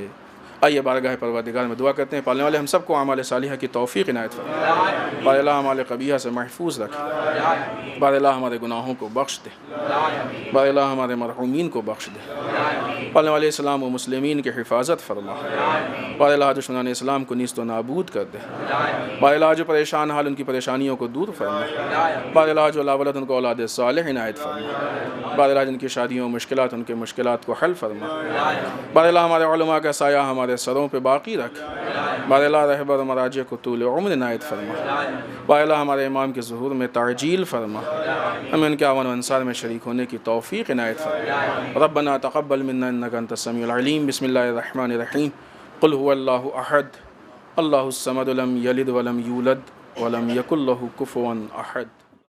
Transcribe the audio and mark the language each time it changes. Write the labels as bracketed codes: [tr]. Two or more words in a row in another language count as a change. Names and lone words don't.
[ur] آئیے بارگاہ پروردگار میں دعا کرتے ہیں. پالنے والے ہم سب کو اعمال صالحہ کی توفیق عنایت فرمائے. بار اللہ اعمال قبیحہ سے محفوظ رکھے. بار اللہ ہمارے گناہوں کو بخش دے. بار اللہ ہمارے مرحومین کو بخش دے. پالنے والے اسلام و مسلمین کی حفاظت فرما. بار اللہ دشمنان اسلام کو نیست و نابود کر دے. بار اللہ جو پریشان حال ان کی پریشانیوں کو دور فرما. بار اللہ جو لاولد ان کو اولاد صالح عنایت فرما. بار اللہ جن کی شادیوں مشکلات ان کے مشکلات کو حل فرما. بار اللہ ہمارے علماء کا سایہ ہمارے سروں پہ باقی رکھ. بار اللہ رہبر مراجع کو طول عمر عنایت فرما. بار اللہ ہمارے امام کے ظہور میں تعجیل فرما. ہمیں ان کے اعوان و انصار میں شریک ہونے کی توفیق عنایت فرما. [ar] ربنا تقبل منا انک انت السمیع العلیم. بسم اللہ الرحمن الرحیم. قل هو اللہ احد اللہ الصمد لم یلد ولم یولد ولم یکن لہ کفوا احد.